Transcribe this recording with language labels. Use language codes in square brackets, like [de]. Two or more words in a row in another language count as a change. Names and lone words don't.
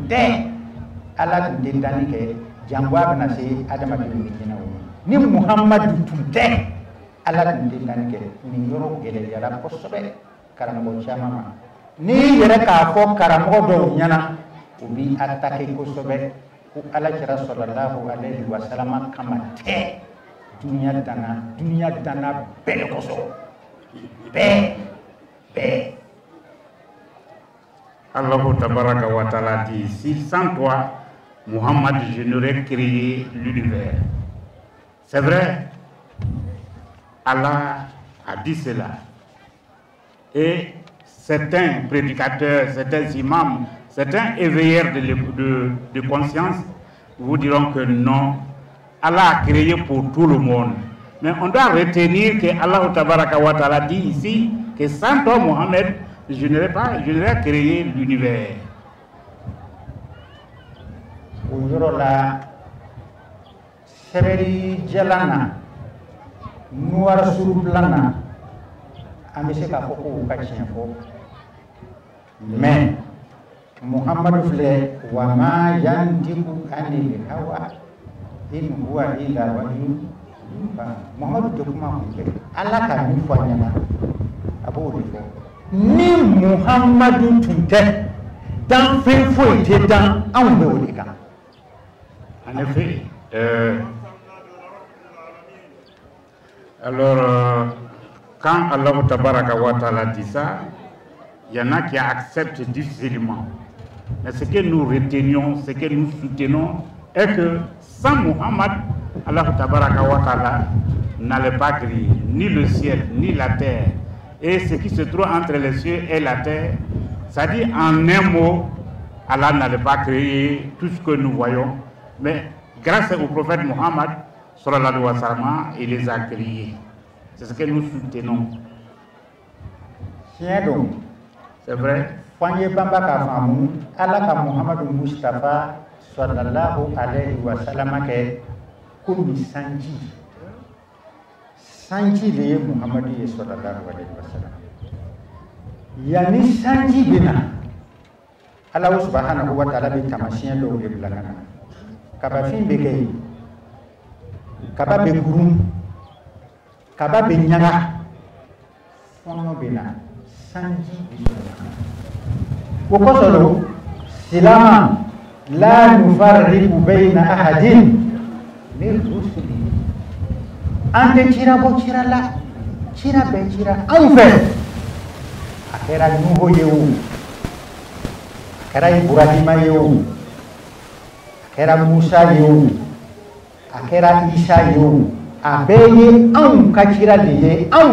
[bm] tɛ ala tun tɛ danni kɛ jango a bɛna se adamadenw bɛ jinɛw ma ni muhamadu tun tɛ ala tun tɛ danni kɛ nin yɔrɔ gɛlɛyara kosɛbɛ karamɔgɔ caman ma n'i yɛrɛ k'a fɔ karamɔgɔ dɔw ɲɛna u b'i attaquer kosɛbɛ ko alakira [ar] صلى الله عليه وسلم [bm] kama tɛ dunuya danna bɛɛ de kosɔn bɛɛ. [ar] الله تبارك وتعالى [fr] dit, si sans toi, Muhammad, je n'aurais créé l'univers. C'est vrai, Allah a dit cela. Et certains prédicateurs, certains imams, certains éveilleurs de conscience vous diront que non, Allah a créé pour tout le monde. Mais on doit retenir que [ar] الله تبارك وتعالى [fr] dit ici que sans toi, Mohammed, je n'aurais créé l'univers. [bm] O yɔrɔ la sɛbɛnni jalan na nuwara surubilan na an bɛ se k'a fɔ ko u ka tiɲɛ fɔ mais Muhammadu filɛ [ar] وما ينطق عن الهوى إن هو إلا وحي يوحى. [bm] Muhammadu tɛ kuma kun fɛ ala ka min fɔ a ɲɛna a b'o de fɔ. Ni Muhammadu tun tɛ dan fɛn foyi tɛ dan anw bɛ o de kan. [fr] En effet, alors quand [ar] الله تبارك وتعالى [fr] dit ça, il y en a qui acceptent difficilement. Mais ce que nous retenions, ce que nous soutenons est que sans Muhammad, [ar] الله تبارك وتعالى [fr] n'allait pas créer ni le ciel ni la terre. Et ce qui se trouve entre les cieux et la terre, ça dit en un mot, Allah n'allait pas créer tout ce que nous voyons, mais grâce au prophète Muhammad, [ar] صلى الله عليه وسلم, [fr] il les a créés. C'est ce que nous soutenons. C'est vrai. [bm] Fanye bamba ka famu ala ka Muhammadu Mustafa [ar] صلى الله عليه وسلم [bm] ke komi sanji le ye Muhammadu ye [ar] صلى الله عليه وسلم. [bm] Yani sanji bina [ar] الله سبحانه وتعالى [bm] bi tamasiyɛn dɔw de bila kana kabafin bɛ kɛ yen kaba bɛ gurun kaba bɛ ɲaga fɔnɔ bɛ na sanji bɛ sɔrɔ o kosɔn silama la nufarriqu [ar] بين أحد من رسله [bm] an tɛ cira bɔ cira la cira bɛ cira anw fɛ a kɛra Nuhu ye o a kɛra Ibrahima ye o a kɛra Musa ye o a kɛra Isa ye o a bɛɛ ye anw ka cira de ye anw